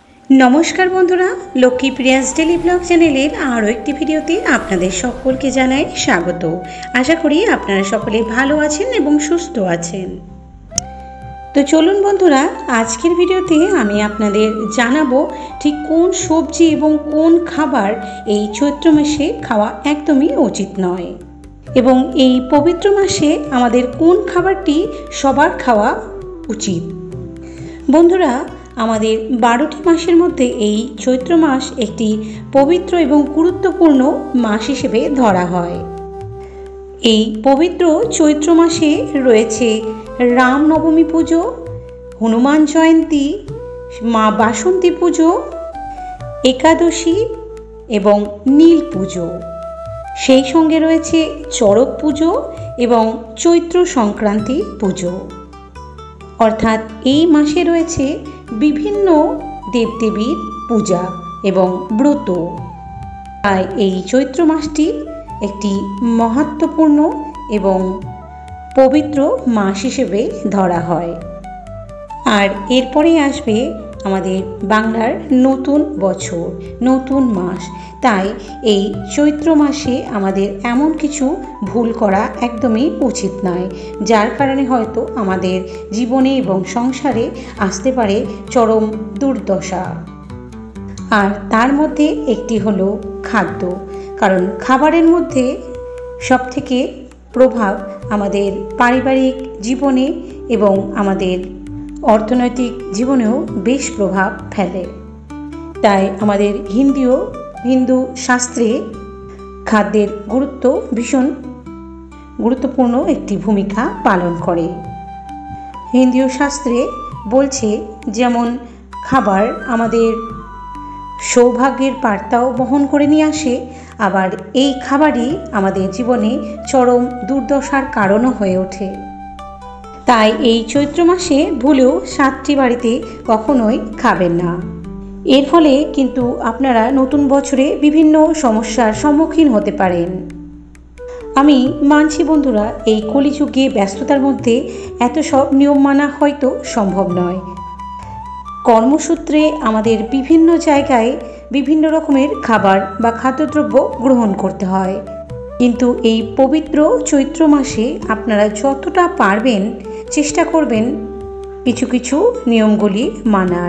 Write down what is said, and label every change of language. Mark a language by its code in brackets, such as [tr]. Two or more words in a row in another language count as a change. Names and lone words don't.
[bn] নমস্কার বন্ধুরা লক্ষ্মী প্রিয়াস [en] daily vlog [bn] চ্যানেলের আরো একটি ভিডিওতে আপনাদের সকলকে জানাই স্বাগত। আশা করি আপনারা সকলে ভালো আছেন এবং সুস্থ আছেন। তো চলুন বন্ধুরা আজকের ভিডিওতে আমি আপনাদের জানাবো ঠিক কোন সবজি এবং কোন খাবার এই চৈত্র মাসে খাওয়া একদমই উচিত নয় এবং এই পবিত্র মাসে আমাদের কোন খাবারটি সবার খাওয়া উচিত। বন্ধুরা আমাদের 12টি মাসের মধ্য এই চৈত্র মাস একটি পবিত্র এবং গুরুত্বপূর্ণ মাস হিসেবে ধরা হয়। এই পবিত্র চৈত্র মাসে রয়েছে রাম নবমী পুজো, হনুমান জয়ন্তী, মা বাসন্তী পুজো, একাদশী এবং নীল পুজো, সেই সঙ্গে রয়েছে চড়ক পুজো এবং চৈত্র সংক্রান্তি পুজো। অর্থাৎ এই মাসে রয়েছে বিভিন্ন দেবদেবীর পূজা এবং ব্রত। তাই এই চৈত্র মাসটি একটি মহত্বপূর্ণ এবং পবিত্র মাস হিসেবে ধরা হয়। আর এরপরেই আসবে আমাদের বাংলার নতুন বছর নতুন মাস। তাই এই চৈত্র মাসে আমাদের এমন কিছু ভুল করা একদমই উচিত নয়, যার কারণে হয়তো আমাদের জীবনে এবং সংসারে আসতে পারে চরম দুর্দশা। আর তার মধ্য একটি হলো খাদ্য, কারণ খাবারের মধ্য সবথেকে প্রভাব আমাদের পারিবারিক জীবনে এবং আমাদের অর্থনৈতিক জীবনেও বেশ প্রভাব ফেলে। তাই আমাদের হিন্দু শাস্ত্রে খাদ্যের গুরুত্ব ভীষণ গুরুত্বপূর্ণ একটি ভূমিকা পালন করে। হিন্দু শাস্ত্রে বলছে যেমন খাবার আমাদের সৌভাগ্যের বার্তাও বহন করে নিয়ে আসে, আবার এই খাবারই আমাদের জীবনে চরম দুর্দশার কারণও হয়ে ওঠে। তাই এই চৈত্র মাসে ভুলেও 7টি বাড়িতে কখনোই খাবেন না। এর ফলে কিন্তু আপনারা নতুন বছরে বিভিন্ন সমস্যার সম্মুখীন হতে পারেন। আমি মানছি বন্ধুরা এই কলিযুগে ব্যস্ততার মধ্যে এত সব নিয়ম মানা হয়তো সম্ভব নয়। কর্মসূত্রে আমাদের বিভিন্ন জায়গায় বিভিন্ন রকমের খাবার বা খাদ্যদ্রব্য গ্রহণ করতে হয়, কিন্তু এই পবিত্র চৈত্র মাসে আপনারা যতটা পারবেন চেষ্টা করবেন কিছু কিছু নিয়মগুলি মানার।